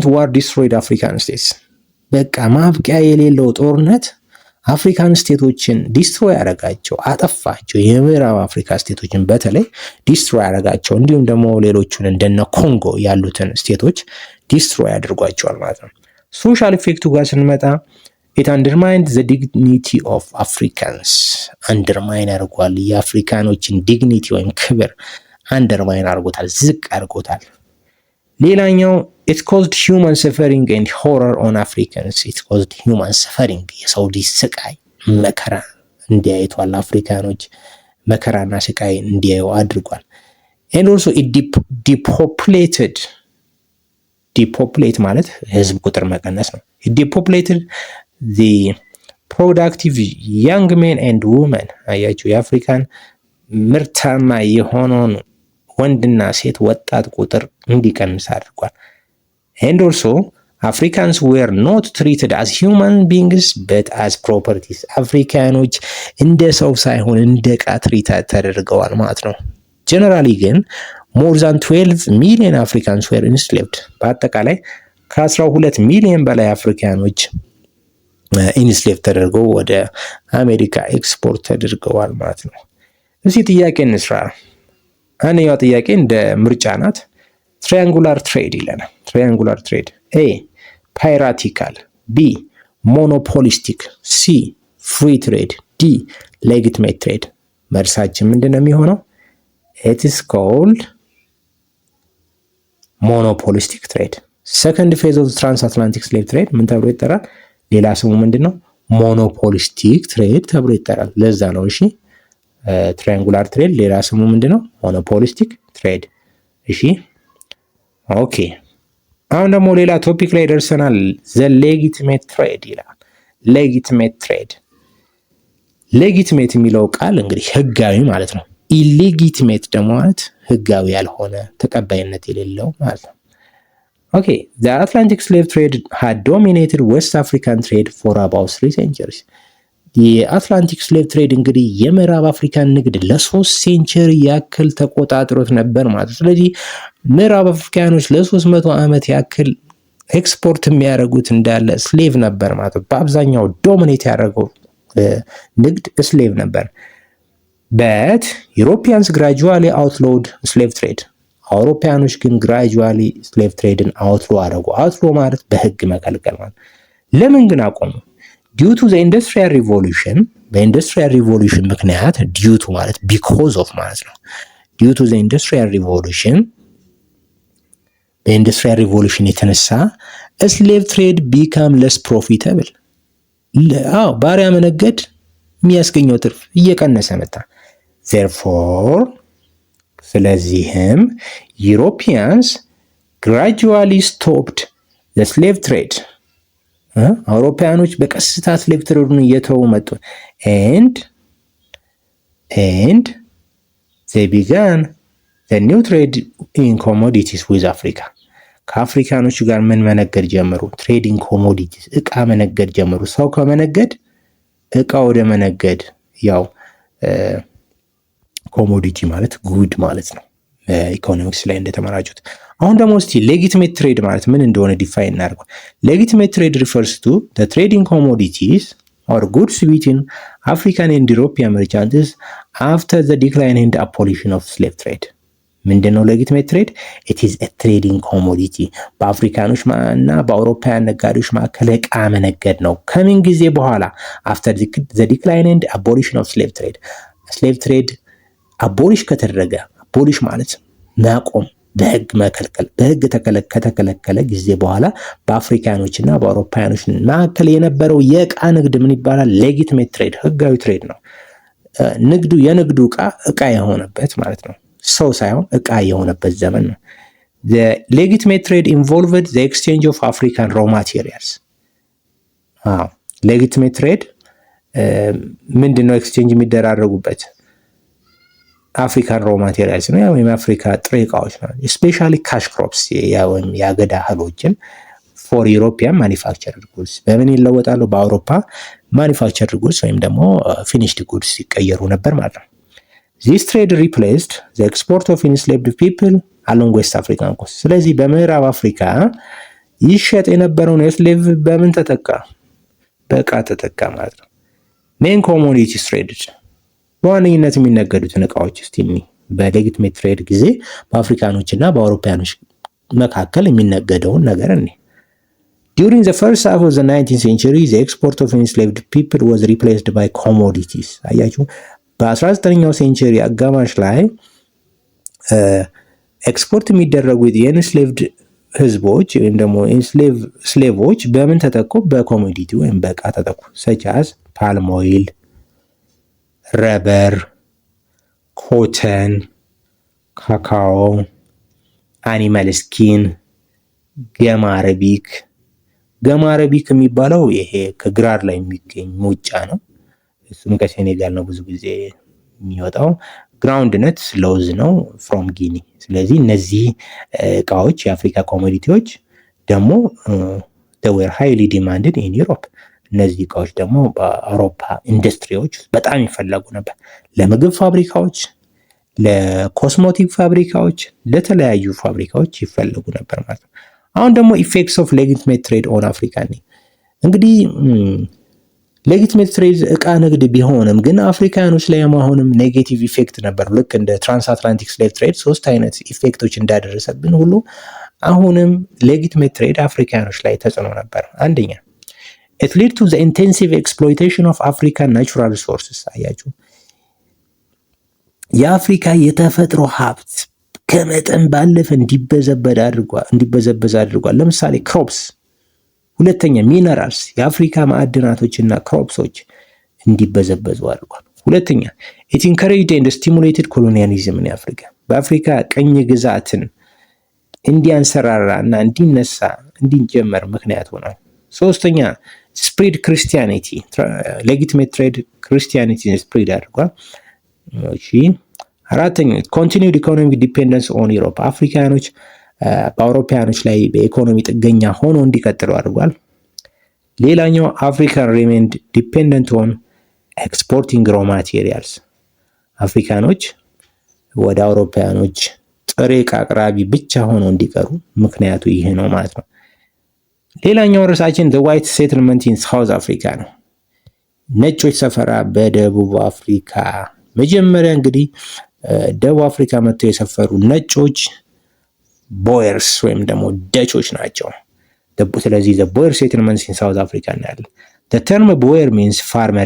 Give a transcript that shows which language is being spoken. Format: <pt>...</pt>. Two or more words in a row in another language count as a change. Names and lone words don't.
<en>War destroyed African states</en> <am>በቃ ማብቂያ የሌለው ጦርነት አፍሪካን ስቴቶችን ዲስትሮይ ያደረጋቸው፣ አጠፋቸው። የምዕራብ አፍሪካ ስቴቶችን በተለይ ዲስትሮይ ያደረጋቸው እንዲሁም ደግሞ ሌሎቹን እንደነ ኮንጎ ያሉትን ስቴቶች ዲስትሮይ ያደርጓቸዋል ማለት ነው። ሶሻል ኢፌክቱ ጋር ስንመጣ</am> <en>it undermined the dignity of Africans</en> <am>አንደርማይን አድርጓል። የአፍሪካኖችን ዲግኒቲ ወይም ክብር አንደርማይን አድርጎታል፣ ዝቅ አድርጎታል። ሌላኛው</am> <en>it caused human suffering and horror on Africans it caused human suffering</en> <am>የሰው ልጅ ስቃይ መከራ እንዲያዩቷል። አፍሪካኖች መከራና ስቃይ እንዲያዩ አድርጓል።</am> <en>and also it</en> <am>depopulate ማለት ህዝብ ቁጥር መቀነስ ነው።</am> <en>it depopulated the productive young men and women</en> <am>አያችሁ የአፍሪካን ምርታማ የሆነውን ወንድና ሴት ወጣት ቁጥር እንዲቀንስ</am> <en>አድርጓል። and also Africans were not treated as human beings but as properties</en> <am>አፍሪካኖች እንደ ሰው ሳይሆን እንደ ዕቃ ትሪት ተደርገዋል ማለት ነው። ጀነራሊ ግን</am> <en>more than 12 million Africans were</en> <am>enslaved በአጠቃላይ ከ12 ሚሊዮን በላይ አፍሪካኖች ኢንስሌቭ ተደርገው ወደ አሜሪካ ኤክስፖርት ተደርገዋል ማለት ነው። እዚህ ጥያቄ እንስራ። አንደኛው ጥያቄ እንደ ምርጫ ናት።</am> <en>triangular trade</en> <am>ይለናል።</am> <en>triangular trade A piratical, B monopolistic, C free trade, D legitimate trade።</en> <am>መልሳችን ምንድን ነው የሚሆነው?</am> <en>it is called monopolistic trade. second phase of transatlantic slave trade</en> <am>ምን ተብሎ ይጠራል? ሌላ ስሙ ምንድን ነው?</am> <en>monopolistic trade</en> <am>ተብሎ ይጠራል። ለዛ ነው እሺ</am> <en>triangular trade</en> <am>ሌላ ስሙ ምንድን ነው?</am> <en>monopolistic trade።</en> <am>እሺ ኦኬ አሁን ደግሞ ሌላ ቶፒክ ላይ ደርሰናል።</am> <en>the legitimate trade</en> <am>ይላል።</am> <en>legitimate trade legitimate</en> <am>የሚለው ቃል እንግዲህ ህጋዊ ማለት ነው። ኢሌጂቲሜት ደግሞ ማለት ህጋዊ ያልሆነ ተቀባይነት የሌለው ማለት ነው። ኦኬ</am> <en>the Atlantic slave trade had dominated West African trade for about 3 centuries.</en> <am>የአትላንቲክ</am> <en>slave trade</en> <am>እንግዲህ የምዕራብ አፍሪካን ንግድ ለ3 ሴንቸሪ ያክል ተቆጣጥሮት ነበር ማለት ነው። ስለዚህ ምዕራብ አፍሪካኖች ለ300 ዓመት ያክል ኤክስፖርት የሚያደርጉት እንዳለ ስሌቭ ነበር ማለት ነው። በአብዛኛው ዶሚኔት ያደረገው ንግድ ስሌቭ ነበር።</am> <en>but Europeans gradually outlawed slave trade.</en> <am>አውሮፓያኖች ግን ግራጁዋሊ ስሌቭ ትሬድን አውትሎ አደረጉ። አውትሎ ማለት በህግ መከልከል ማለት። ለምን ግን አቆሙ?</am> <en>due to the industrial revolution። በኢንዱስትሪያል ሪቮሉሽን ምክንያት due to ማለት ቢኮዝ ኦፍ</en> <am>ማለት ነው።</am> <en>due to the industrial revolution</en> <am>በኢንዱስትሪያል ሪቮሉሽን የተነሳ</am> <en>slave trade became less profitable።</en> <am>ባሪያ መነገድ የሚያስገኘው ትርፍ እየቀነሰ መጣ።</am> <en>therefore ስለዚህም Europeans gradually stopped the slave trade</en> <am>አውሮፓውያኖች በቀስታ ስሌቭ ትሬዱን እየተው መጡ</am> <en>and they began the new trade in commodities with Africa</en> <am>ከአፍሪካኖች ጋር ምን መነገድ ጀመሩ</am> <en>trading commodities</en> <am>እቃ መነገድ ጀመሩ ሰው ከመነገድ እቃ ወደ መነገድ ያው</am> <en>ኮሞዲቲ</en> <am>ማለት ጉድ ማለት ነው ኢኮኖሚክስ ላይ እንደተመራጩት አሁን ደግሞ እስቲ</am> <en>legitimate trade</en> <am>ማለት ምን እንደሆነ ዲፋይን እናድርገው</am> <en>legitimate trade refers to the trading commodities or goods between African and European merchants after the decline and abolition of slave trade</en> <am>ምንድነው</am> <en>legitimate trade it is a trading commodity</en> <am>በአፍሪካኖች እና በአውሮፓውያን ነጋዴዎች መካከል እቃ መነገድ ነው ከምን ጊዜ በኋላ</am> <en>after the decline and abolition of slave trade slave trade</en> <am>አቦሊሽ ከተደረገ አቦሊሽ ማለት ማቆም በህግ መከልከል በህግ ከተከለከለ ጊዜ በኋላ በአፍሪካኖችና በአውሮፓውያኖች መካከል የነበረው የእቃ ንግድ ምን ይባላል</am> <en>legitimate trade</en> <am>ህጋዊ ትሬድ ነው ንግዱ የንግዱ እቃ የሆነበት ማለት ነው ሰው ሳይሆን እቃ የሆነበት ዘመን ነው</am> <en>the legitimate trade involved the exchange of African raw materials legitimate trade</en> <am>ምንድነው ኤክስቼንጅ የሚደራረጉበት</am> <en>African raw materials</en> <am>ነው ያው የአፍሪካ ጥሬ ዕቃዎች ነው</am> <en>especially cash crops</en> <am>ያው ያገዳ እህሎችን</am> <en>for European manufactured goods</en> <am>በምን ይለወጣሉ በአውሮፓ</am> <en>manufactured goods</en> <am>ወይም</am> <en>ደግሞ finished goods</en> <am>ይቀየሩ ነበር ማለት ነው</am> <en>this trade replaced the export of enslaved people along West African coast</en> <am>ስለዚህ በምዕራብ አፍሪካ ይሸጥ የነበረውን የስሌቭ በምን ተተካ በእቃ ተተካ ማለት ነው</am> <en>main commodities traded</en> <am>በዋነኝነት የሚነገዱትን እቃዎች እስቲ በሌጂቲሜት ትሬድ ጊዜ በአፍሪካኖችና በአውሮፓውያኖች መካከል የሚነገደውን ነገር እንዴ</am> <en>During the first half of the 19th century the export of enslaved people was replaced by commodities</en> <am>አያችሁ በ19ኛው ሴንቸሪ አጋማሽ ላይ ኤክስፖርት የሚደረጉት የኢንስሌቭድ ህዝቦች ወይም ደግሞ ስሌቮች በምን ተተኩ በኮሞዲቲ ወይም በእቃ ተተኩ</am> <en>such as palm oil rubber cotton cacao animal skin gum arabic</en> <am>የሚባለው ይሄ ከግራር ላይ የሚገኝ ሙጫ ነው እሱም ከሴኔጋል ነው ብዙ ጊዜ የሚወጣው</am> <en>ground nut</en> <am>ለውዝ ነው</am> <en>from Guinea</en> <am>ስለዚህ እነዚህ እቃዎች የአፍሪካ ኮሞዲቲዎች ደግሞ</am> <en>they were highly demanded in</en> <am>Europe እነዚህ እቃዎች ደግሞ በአውሮፓ ኢንዱስትሪዎች በጣም ይፈለጉ ነበር ለምግብ ፋብሪካዎች ለኮስሞቲክ ፋብሪካዎች ለተለያዩ ፋብሪካዎች ይፈለጉ ነበር ማለት ነው አሁን ደግሞ</am> <en>effects of legitimate trade on Africa</en> <am>እንግዲህ</am> <en>legitimate trade</en> <am>እቃ ንግድ ቢሆንም ግን አፍሪካኖች ላይ አሁንም</am> <en>negative effect</en> <am>ነበር ልክ እንደ</am> <en>transatlantic slave trade</en> <am>ሶስት አይነት ኢፌክቶች እንዳደረሰብን ሁሉ አሁንም</am> <en>legitimate trade</en> <am>አፍሪካኖች ላይ ተጽዕኖ ነበር አንደኛ</am> <en>It led to the intensive exploitation of African natural resources</en> <am>አያችሁ የአፍሪካ የተፈጥሮ ሀብት ከመጠን ባለፈ እንዲበዘበዝ አድርጓል ለምሳሌ ክሮፕስ ሁለተኛ ሚነራልስ የአፍሪካ ማዕድናቶችና ክሮፕሶች እንዲበዘበዙ አድርጓል ሁለተኛ</am> <en>it encouraged and stimulated colonialism in Africa</en> <am>በአፍሪካ ቅኝ ግዛትን እንዲያንሰራራና እንዲነሳ እንዲጀመር ምክንያት ሆኗል ሶስተኛ</am> <en>spread Christianity legitimate trade</en> <am>ክርስቲያኒቲን ስፕሪድ አድርጓል እሺ አራተኛ</am> <en>continued economic dependence on Europe</en> <am>አፍሪካኖች በአውሮፓውያኖች ላይ በኢኮኖሚ ጥገኛ ሆኖ እንዲቀጥሉ አድርጓል ሌላኛው</am> <en>African remained dependent on exporting raw materials</en> <am>አፍሪካኖች ወደ አውሮፓውያኖች ጥሬ ዕቃ አቅራቢ ብቻ ሆኖ እንዲቀሩ ምክንያቱ ይሄ ነው ማለት ነው ሌላኛው ርዕሳችን</am> <en>the white settlement in South Africa</en> <am>ነው ነጮች ሰፈራ በደቡብ አፍሪካ መጀመሪያ እንግዲህ ደቡብ አፍሪካ መጥተው የሰፈሩ ነጮች ቦየርስ ወይም ደግሞ ደቾች ናቸው ስለዚህ</am> <en>the boer settlements in South Africa</en> <am>እናያለን</am> <en>the term boer means farmer</en>